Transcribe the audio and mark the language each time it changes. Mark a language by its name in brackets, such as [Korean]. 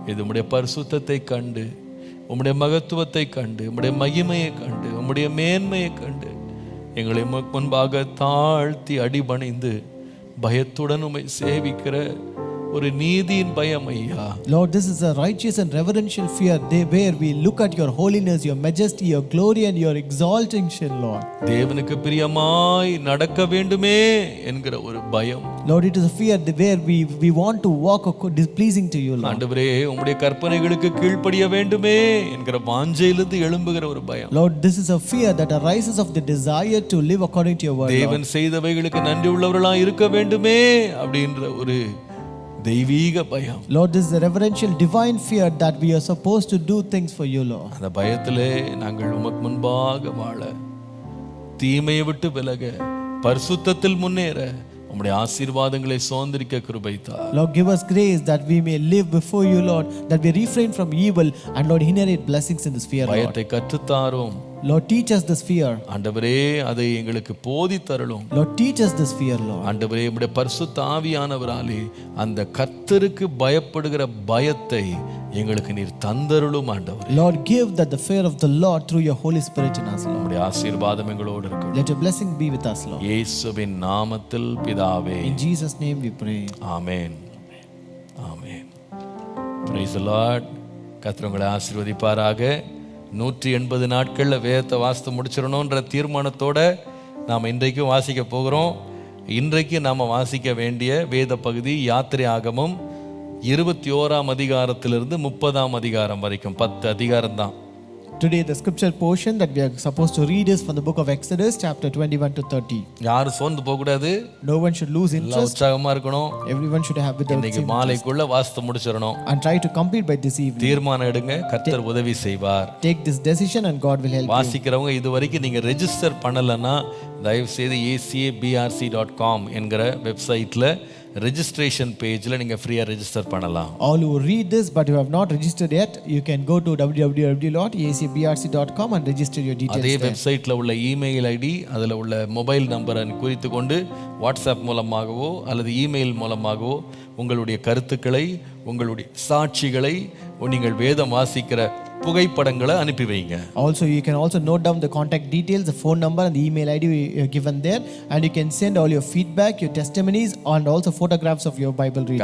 [Tamil] இது உம்முடைய பரிசுத்தத்தை கண்டு, உம்முடைய மகத்துவத்தை கண்டு, உம்முடைய மகிமையை கண்டு, உம்முடைய மேன்மையை கண்டு எங்களை முன்பாக தாழ்த்தி அடிபணிந்து பயத்துடன் உம்மை சேவிக்கிற ஒரு நீதியின் பயம் ஐயா. [English] Lord, this is a righteous and reverential fear where we look at your holiness, your majesty, your glory and your exaltation, Lord. [Tamil] தேவனுக்கு பிரியமாய் நடக்க வேண்டுமே என்கிற ஒரு பயம். [English] Lord, it is a fear where we want to walk displeasing to you, Lord. [Tamil] ஆண்டவரே, உம்முடைய கற்பனைகளுக்கு கீழ்ப்படிய வேண்டுமே என்கிற வாஞ்சையிலிருந்து எழும்புகிற ஒரு பயம். [English] Lord, this is a fear that arises of the desire to live according to your word, Lord. [Tamil] தேவன் செய்தவைகளுக்கு நன்றி உள்ளவர்களாய் இருக்க வேண்டுமே அப்படின்ற ஒரு தெய்வீக பயம். [English] Lord, this is a reverential divine fear that we are supposed to do things for you, Lord. [Tamil] அந்த பயத்திலே நாங்கள் உமக்கு முன்பாக வாழ, தீமையை விட்டு விலக, பரிசுத்தத்தில் முன்னேற உம்முடைய ஆசீர்வாதங்களை சுதந்தரிக்க கிருபை தார். [English] Lord, give us grace that we may live before you, Lord, that we refrain from evil and Lord inherit blessings in this fear, Lord. [Tamil] பயத்தை கற்றுத்தாரும். [English] Lord, teach us this fear. [Tamil] ஆண்டவரே, அதை எங்களுக்கு போதித்தருளும். [English] Lord, teach us this fear, Lord. [Tamil] ஆண்டவரே, உம்முடைய பரிசுத்த ஆவியானவராலே அந்த கர்த்தருக்கு பயப்படுகிற பயத்தை எங்களுக்கு நீர் தந்தருளும் ஆண்டவர். [English] Lord, give that the fear of the Lord through your Holy Spirit in us, Lord. [Tamil] உம்முடைய ஆசீர்வாதம் எங்களோடு இருக்கட்டும். [English] Let your blessing be with us, Lord. [Tamil] இயேசுவின் நாமத்தில் பிதாவே. [English] In Jesus' name we pray. [Tamil] Amen. Amen. [English] Praise the Lord. [Tamil] கர்த்தர் உங்களை ஆசீர்வதிப்பாராக. 180 நாட்கள்ல வேதத்தை வாசித்து முடிச்சிடணுன்ற தீர்மானத்தோட நாம் இன்றைக்கும் வாசிக்க போகிறோம். இன்றைக்கு நாம் வாசிக்க வேண்டிய வேத பகுதி யாத்திரை ஆகமம் 21ஆம் அதிகாரத்திலிருந்து 30ஆம் அதிகாரம் வரைக்கும் 10 அதிகாரம் தான். [English] Today the scripture portion that we are supposed to read is from the book of Exodus chapter 21 to 30. [Tamil] யாரும் சோர்ந்து போக கூடாது. [English] No one should lose [Tamil] எல்லாம் [English] interest. [Tamil] உற்சாகமா இருக்கணும். [English] Everyone should have with [Tamil] இன்னைக்கு மாலைக்குள்ள வாசித்து முடிச்சிடணும். [English] and try to complete by this evening. [Tamil] தீர்மானம் எடுங்க, கர்த்தர் உதவி செய்வார். [English] Take this decision and God will help you. [Tamil] வாசிக்கிறவங்க இதுவரைக்கும் நீங்க ரெஜிஸ்டர் பண்ணலன்னா தயவு செய்து acabrc.com என்கிற வெப்சைட்ல ரெஜிஸ்ட்ரேஷன் பேஜ்ல நீங்க ஃப்ரீயா ரெஜிஸ்டர் பண்ணலாம். [English] All who read this but you have not registered yet, you can go to www.acabrc.com and register your details [Tamil] அதே [English] there. [Tamil] வெப்சைட்ல உள்ள இமெயில் ஐடி, அதுல உள்ள மொபைல் நம்பரை குறித்து கொண்டு வாட்ஸ்அப் மூலமாகவோ அல்லது இமெயில் மூலமாகவோ உங்களுடைய கருத்துக்களை, உங்களுடைய சாட்சிகளை, நீங்கள் வேதம் வாசிக்கிற புகைப்படங்களை அனுப்பி வைங்க. [English] Also you can also note down the contact details, the phone number and the email ID given there, and you can send all your feedback, your testimonies and also photographs of your Bible reading.